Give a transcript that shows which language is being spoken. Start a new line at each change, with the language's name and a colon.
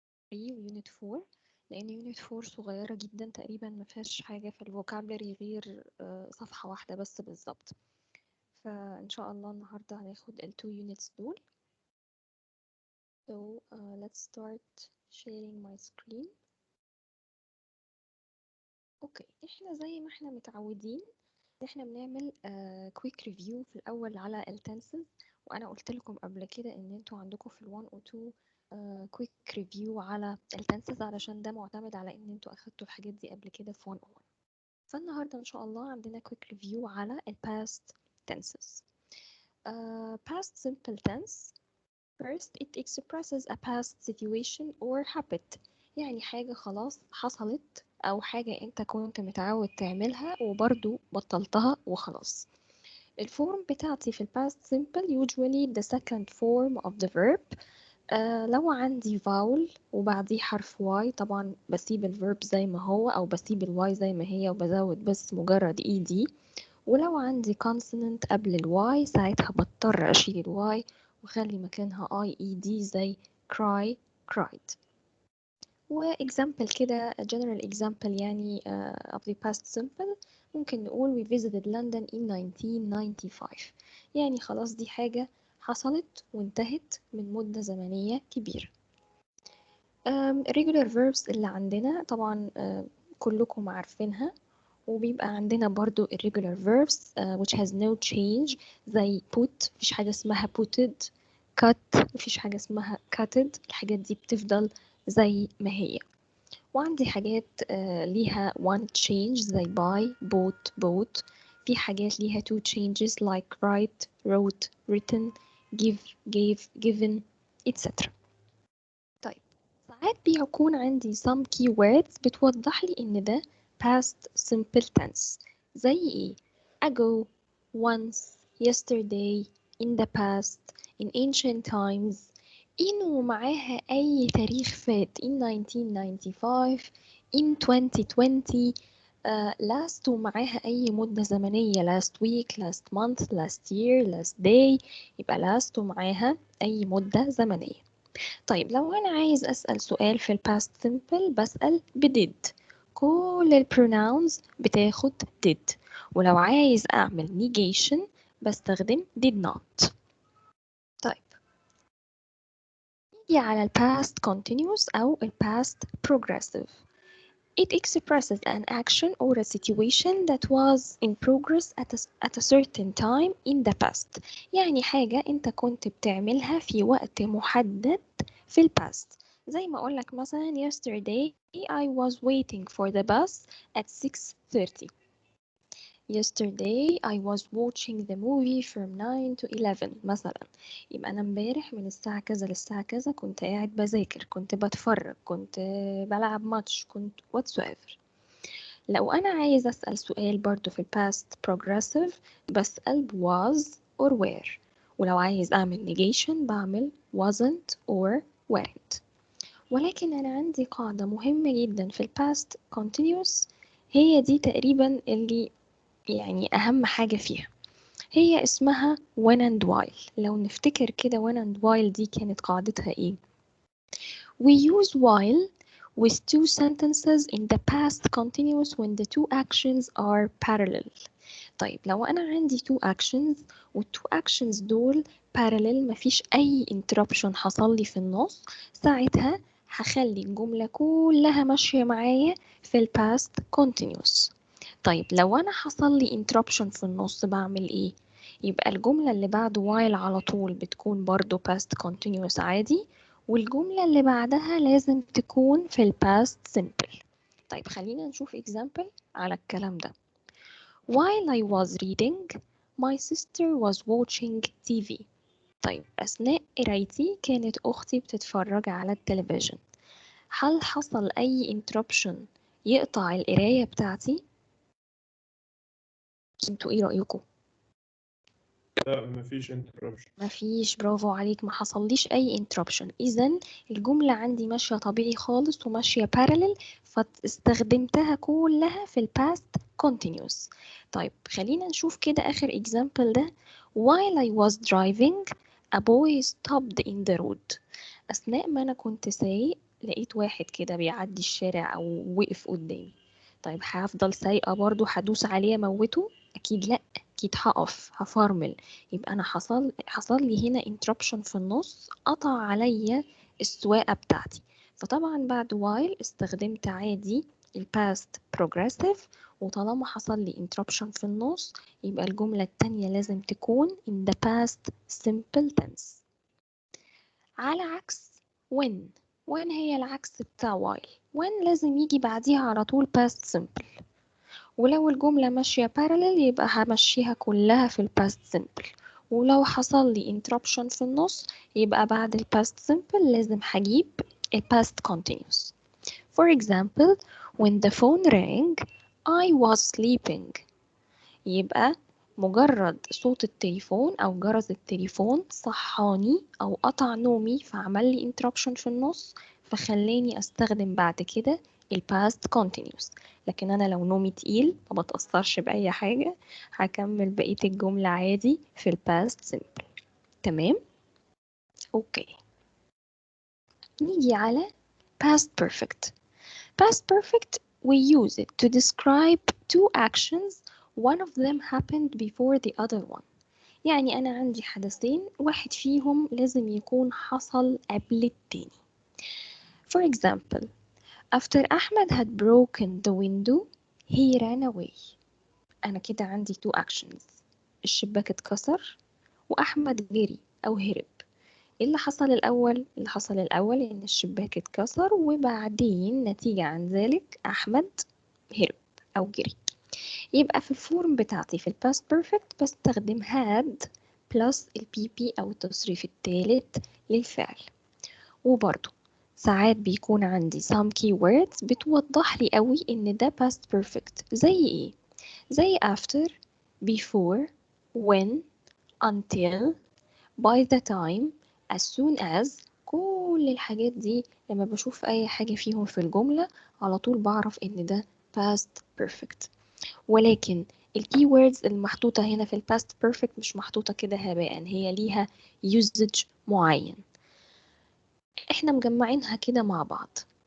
Arabic: 3 ويونت 4 لأن يونت 4 صغيرة جدا تقريبا ما فيهاش حاجة في الفوكابلري غير صفحة واحدة بس بالظبط. فإن شاء الله النهاردة هناخد ال 2 units دول.
English: So let's start sharing my screen.
Arabic: اوكي، احنا زي ما احنا متعودين احنا بنعمل quick review في الأول على التنسز، وأنا قلت لكم قبل كده إن انتوا عندكم في ال 1 و 2 quick review على التنسز علشان ده معتمد على إن انتوا أخدتوا الحاجات دي قبل كده في 1 و 1. فالنهاردة إن شاء الله عندنا quick review على ال past tenses.
English: Past simple tense. First, it expresses a past situation or habit.
Arabic: يعني حاجة خلاص حصلت أو حاجة أنت كنت متعود تعملها وبرضو بطلتها وخلاص. الفورم بتاعتي في ال
English: past simple usually the second form of the verb.
Arabic: لو عندي vowel وبعديه حرف y طبعا بسيب الverb زي ما هو أو بسيب ال y زي ما هي وبزود بس مجرد ed. ولو عندي consonant قبل ال y ساعتها بضطر أشيل ال y وخلي مكانها IED زي cry cried.
English: وexample كده general example يعني of the past simple
Arabic: ممكن نقول
English: we visited London in 1995.
Arabic: يعني خلاص دي حاجة حصلت وانتهت من مدة زمنية كبيرة. regular verbs اللي عندنا طبعا كلكم عارفينها، وبيبقى عندنا برضو
English: irregular verbs which has no change
Arabic: زي put، مفيش حاجة اسمها putted. cut، مفيش حاجة اسمها cutted، الحاجات دي بتفضل زي ما هي. وعندي حاجات ليها one change زي buy bought bought. في حاجات ليها
English: two changes like write wrote written give gave given etc. طيب ساعات بيكون عندي some keywords بتوضح لي إن ده past simple tense زي إيه؟ ago once yesterday in the past in ancient times in ومعاها أي تاريخ فات in 1995 in 2020 last ومعاها أي مدة زمنية last week last month last year last day يبقى last ومعاها أي مدة زمنية.
Arabic: طيب لو أنا عايز أسأل سؤال في ال past simple بسأل did. كل ال pronouns بتاخد did. ولو عايز أعمل negation بستخدم did not. طيب نيجي على ال past continuous أو ال past progressive.
English: It expresses an action or a situation that was in progress at a certain time in the past.
Arabic: يعني حاجة أنت كنت بتعملها في وقت محدد في ال past. زي ما أقولك مثلا
English: yesterday I was waiting for the bus at 6:30. Yesterday I was watching the movie from 9 to 11 مثلا.
Arabic: يبقى أنا امبارح من الساعة كذا للساعة كذا كنت قاعد بذاكر، كنت بتفرج، كنت بلعب ماتش، كنت whatsoever. لو أنا عايز أسأل سؤال برضو في ال past progressive بسأل was or were. ولو عايز أعمل negation بعمل wasn't or weren't. ولكن أنا عندي قاعدة مهمة جدا في ال past continuous، هي دي تقريبا اللي يعني أهم حاجة فيها، هي اسمها when and while. لو نفتكر كده when and while دي كانت قاعدتها إيه؟
English: We use while with two sentences in the past continuous when the two actions are parallel.
Arabic: طيب لو أنا عندي two actions والtwo actions دول parallel مفيش أي interruption حصل لي في النص، ساعتها هخلي الجملة كلها ماشية معايا في ال past continuous. طيب لو أنا حصل لي interruption في النص بعمل إيه؟ يبقى الجملة اللي بعد while على طول بتكون برضو past continuous عادي، والجملة اللي بعدها لازم تكون في ال past simple. طيب خلينا نشوف example على الكلام ده.
English: While I was reading, my sister was watching TV.
Arabic: طيب أثناء قرايتي كانت أختي بتتفرج على التلفزيون. هل حصل أي interruption يقطع القراية بتاعتي؟ انتوا ايه رأيكم؟ لا مفيش interruption. مفيش، برافو عليك، ما حصليش أي interruption. إذا الجملة عندي ماشية طبيعي خالص وماشية parallel، فاستخدمتها كلها في ال past continuous. طيب خلينا نشوف كده آخر example ده.
English: While I was driving, a boy stopped in the road.
Arabic: أثناء ما أنا كنت سايق لقيت واحد كده بيعدي الشارع أو وقف قدامي، طيب هفضل سايقة برضو هدوس عليه أموته؟ أكيد لأ، أكيد هقف هفرمل. يبقى أنا حصل لي هنا interruption في النص، قطع عليا السواقة بتاعتي. فطبعا بعد while استخدمت عادي الباست progressive، وطالما حصل لي interruption في النص يبقى الجملة التانية لازم تكون
English: in the past simple tense.
Arabic: على عكس when هي العكس بتاع while. when لازم يجي بعديها على طول past simple، ولو الجملة ماشية parallel يبقى همشيها كلها في ال past simple، ولو حصل لي interruption في النص يبقى بعد ال past simple لازم هجيب ال past continuous.
English: For example, when the phone rang I was sleeping.
Arabic: يبقى مجرد صوت التليفون أو جرس التليفون صحاني أو قطع نومي فعمل لي interruption في النص، فخلاني أستخدم بعد كده ال past continuous. لكن أنا لو نومي تقيل ما بتأثرش بأي حاجة، هكمل بقية الجملة عادي في ال past simple. تمام؟ أوكي، نيجي على past perfect.
English: Past perfect, we use it to describe two actions. One of them happened before the other one.
Arabic: يعني أنا عندي حدثين، واحد فيهم لازم يكون حصل قبل التاني.
English: For example, after Ahmed had broken the window, he ran away.
Arabic: أنا كده عندي two actions. الشباك اتكسر وأحمد جري أو هرب. إيه اللي حصل الأول؟ اللي حصل الأول إن الشباك اتكسر، وبعدين نتيجة عن ذلك أحمد هرب أو جري. يبقى في الفورم بتاعتي في الباست بيرفكت بستخدم had plus البي بي أو التصريف الثالث للفعل. وبرضو ساعات بيكون عندي some keywords بتوضح لي قوي إن ده past perfect. زي إيه؟ زي
English: after, before, when, until, by the time, as soon as.
Arabic: كل الحاجات دي لما بشوف أي حاجة فيهم في الجملة على طول بعرف إن ده past perfect. ولكن الكي ووردز المحطوطة هنا في الباست بيرفكت مش محطوطة كده هباء، هي ليها usage معين، احنا مجمعينها كده مع بعض.